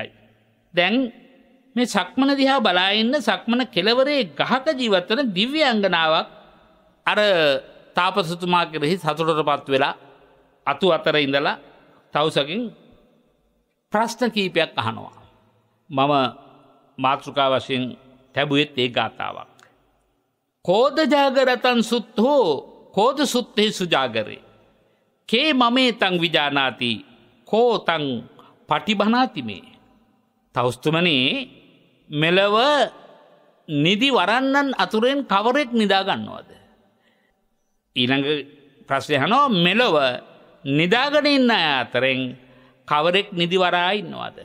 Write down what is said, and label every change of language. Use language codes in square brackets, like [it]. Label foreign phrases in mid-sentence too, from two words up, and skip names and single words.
[si] දැන් මේ සක්මන දිහා බලා ඉන්න සක්මන කෙළවරේ ගහක ජීවත් වෙන දිව්‍යාංගනාවක් අර තාපසතුමා කෙරෙහි සතුටටපත් වෙලා අතු අතර ඉඳලා තවුසකින් ප්‍රශ්න කීපයක් අහනවා. මම මාතෘකා වශයෙන් ලැබුවෙත් ඒ ගාථාවක්. [pi] කෝද ජාගරතං සුත්තෝ කෝද සුත්තේ සුජාගරේ කේ මමේ තං විජානාති කෝ තං පටිබනාති මේ. [si] තවුස්තුමනි මෙලව නිදි වරන්නන් අතුරෙන් කවරෙක් නිදා ගන්නවද? ඊළඟ ප්‍රශ්නය අහනවා මෙලව නිදාගෙන ඉන්න අය අතරින් කවරෙක් නිදි වරා ඉන්නවද?